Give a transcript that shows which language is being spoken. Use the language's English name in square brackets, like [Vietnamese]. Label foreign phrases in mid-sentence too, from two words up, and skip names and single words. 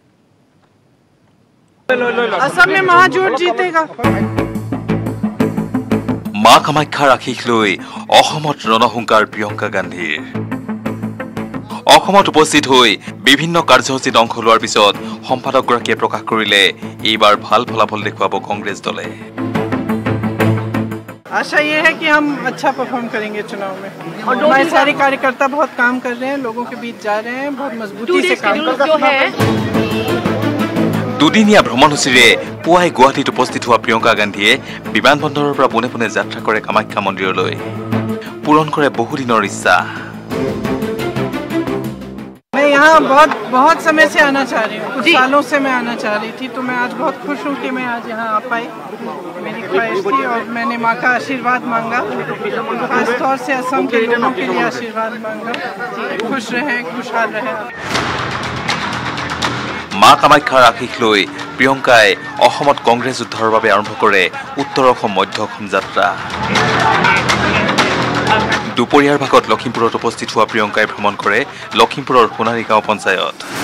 [Assamese] মা কামাখ্যাৰ আশীষ লৈ অসমত ৰণহুংকাৰ প্ৰিয়ংকা গান্ধীৰ অসমত উপস্থিত হৈ বিভিন্ন কাৰ্যসূচীত অংশ লোৱাৰ পিছত সম্পাদকগৰাকীয়ে প্ৰকাশ কৰিলে এইবাৰ ভাল ফলাফল দেখুৱাব কংগ্ৰেছ দলে [Hindi] आशा ये है कि हम अच्छा परफॉर्म करेंगे चुनाव में और हमारे सारे कार्यकर्ता बहुत काम कर रहे हैं लोगों के बीच जा रहे हैं बहुत मजबूती से काम कर रहे हैं [Assamese] দুদিনীয়া ভ্ৰমণসূচীৰে পুৱাই গুৱাহাটীত উপস্থিত হোৱা প্ৰিয়ংকা গান্ধীয়ে বিমানবন্দৰৰ পৰা পোনে পোনে যাত্ৰা কৰে কামাখ্যা মন্দিৰলৈ পূৰণ কৰে বহুদিনৰ ইচ্ছা [Hindi] मैं यहाँ बहुत समय से आना चाह रही हूँ कुछ सालों से मैं आना चाह रही थी तो मैं आज बहुत खुश हूँ कि मैं आज यहाँ आ पाई मेरी ख्वाहिश थी और मैंने माँ का आशीर्वाद मांगा खासतौर से असम के लोगों के लिए आशीर्वाद मांगा खुश रहें खुशहाल रहें [Assamese] মা কামাখ্যাৰ আশীষ লৈ প্ৰিয়ংকাই অসমত কংগ্ৰেছ উদ্ধাৰৰ বাবে আৰম্ভ কৰে উত্তৰ অসম মধ্য অসম যাত্ৰা দুপৰীয়াৰ ভাগত লখিমপুৰত উপস্থিত হোৱা প্ৰিয়ংকাই ভ্ৰমণ কৰে লখিমপুৰৰ সোণাৰীগাঁও পঞ্চায়ত